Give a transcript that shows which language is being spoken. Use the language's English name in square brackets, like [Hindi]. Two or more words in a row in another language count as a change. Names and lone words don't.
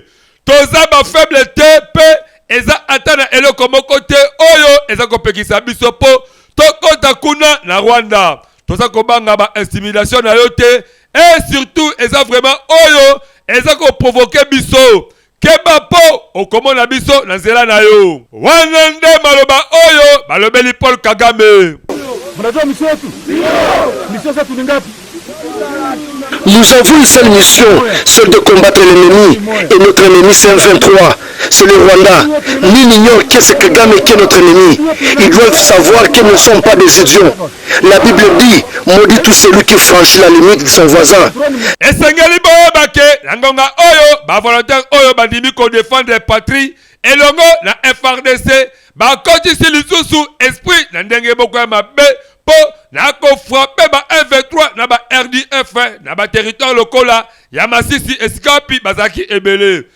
[Lingala] Toza ba faible te pe eza atana eloko moko te oyo eza kopekisa biso po tokota kuna na Rwanda. Toza kobanga ba intimidation na yo te [French] et surtout [Lingala] eza vraiment oyo eza ko provoquer biso keba po okomona biso na nzela na yo wana nde maloba oyo balobeli Paul Kagame. [Swahili] Mnajua mission yetu? Mission yetu ni ngapi? [French] Nous avons une seule mission, celle de combattre l'ennemi. Et notre ennemi c'est M23, c'est le Rwanda. Nul n'ignore qui est ce Kagame qui est notre ennemi. Ils doivent savoir que nous ne sommes pas des idiots. La Bible dit, maudit tout celui qui franchit la limite de son voisin. [Lingala] Et Sengeli Boebake, Langonga Oyo, ba volontaire Oyo bandimi ko [French] défendre la patrie, [Lingala] et longo na FRDC, ba koti si lisusu esprit na ndenge boko ya mabe po na ko frapper ba M23 na ba RDF na ba territoire lokola ya Masisi Escapi bazaki ebele.